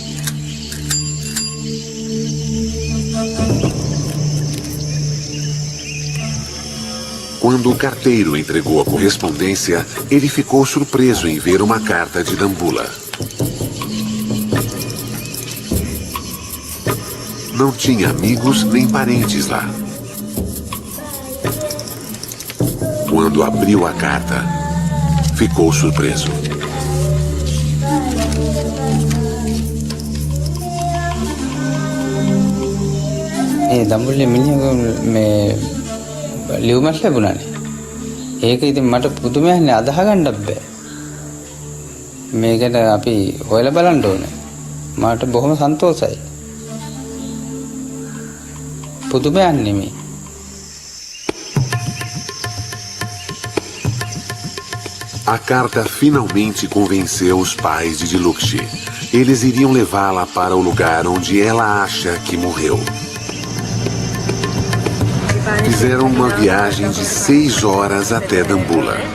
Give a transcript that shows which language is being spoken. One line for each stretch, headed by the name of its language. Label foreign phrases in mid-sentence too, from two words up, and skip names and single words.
Portuguese: Quando o carteiro entregou a correspondência, ele ficou surpreso em ver uma carta de Dambulla. Não tinha amigos nem parentes lá. Quando abriu a carta, ficou surpreso.
Sinhala: දඹුල්ලේ මිනිහා මේ ලියුමක් ලැබුණානේ. ඒක ඉතින් මට පුදුමයක්නේ අදහ ගන්නත් බෑ. මේකට අපි හොයලා බලන්න ඕනේ. මට බොහොම සන්තෝෂයි. පුදුමයක් නෙමෙයි.
Portuguese: A carta finalmente convenceu os pais de Dilukshi. Eles iriam levá-la para o lugar onde ela acha que morreu. Fizeram uma viagem de 6 horas até Dambulla.